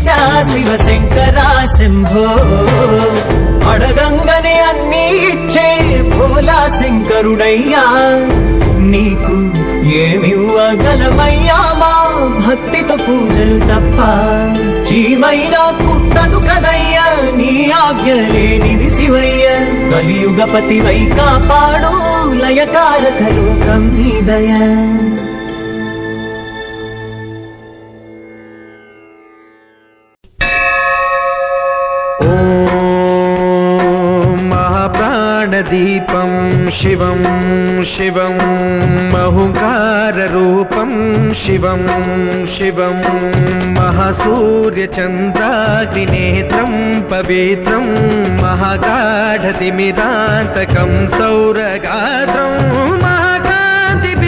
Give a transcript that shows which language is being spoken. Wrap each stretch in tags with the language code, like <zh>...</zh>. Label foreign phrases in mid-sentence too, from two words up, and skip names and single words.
<te>శివ శంకర శంభో అడగంగనే అన్నీ ఇచ్చే భోలా శంకరుడయ్యా నీకు ఏమివ్వగలమయ్యా మా భక్తితో పూజలు తప్ప చీమైనా కుట్టదు కదయ్యా నీ ఆజ్ఞ లేనిది శివయ్య కలియుగపతి వై కాపాడు లయకారక లోకం నీ దయ</te> <sa>दीपं शिवं शिवं महुकाररूपं शिवं शिवं महासूर्यचन्द्राग्निनेत्रं पवित्रं महागाढतिमिरान्तकं सौरगात्रं महाकान्ति</sa>